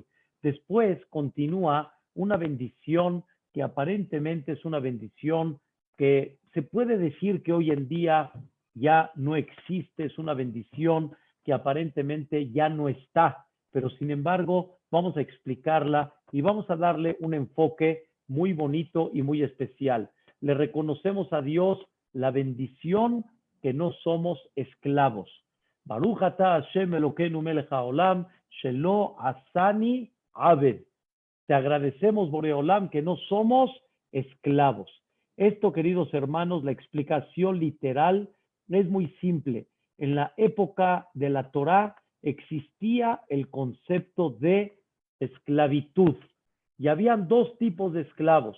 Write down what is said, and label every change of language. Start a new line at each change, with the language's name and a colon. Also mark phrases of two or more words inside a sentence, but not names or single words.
Spanish: Después continúa una bendición que aparentemente es una bendición que se puede decir que hoy en día ya no existe, es una bendición que aparentemente ya no está, pero sin embargo vamos a explicarla y vamos a darle un enfoque muy bonito y muy especial. Le reconocemos a Dios la bendición que no somos esclavos.
Hebrew: ברוך אתה השם אלוקינו מלך העולם שלא עשני עבד.
Spanish: Te agradecemos, Boreolam, que no somos esclavos. Esto, queridos hermanos, la explicación literal es muy simple. En la época de la Torá existía el concepto de esclavitud y habían dos tipos de esclavos.